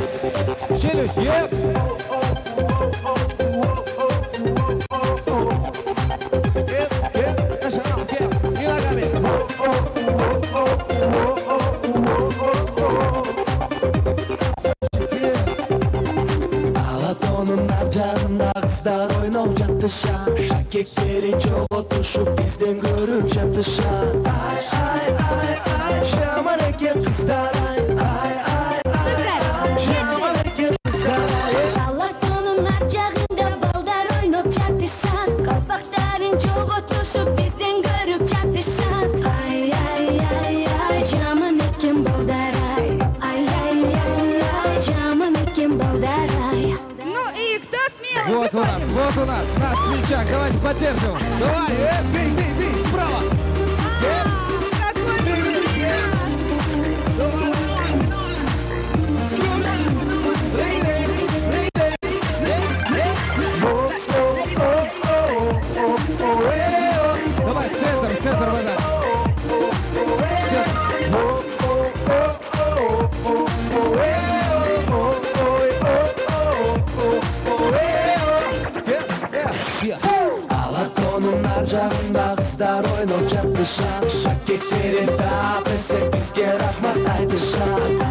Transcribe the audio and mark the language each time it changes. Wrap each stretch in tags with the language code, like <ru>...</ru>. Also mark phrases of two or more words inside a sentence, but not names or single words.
<ru>Челюсть, еп. И ногами.</ru> <ky>Алатонун ар жагында кыздар ойноп жатышат, шакектери жоготушуп бизден көрүп жатышат. Жаман экен кыздар, жаман экен кыздар. Алатонун ар жагында балдар ойноп жатышат, калпактарын жоготушуп бизден көрүп жатышат. Жаман экен балдар, жаман экен балдар.</ky> <ru>Ну и кто смелый? Вот у нас наш свечак, давайте поддержим. Давай, бей, справа. Давай, центр вода.</ru> <ky>Алатонун ар жагында кыздар ойноп жатышат, шакектери таап берсек бизге рахмат айтышат.</ky>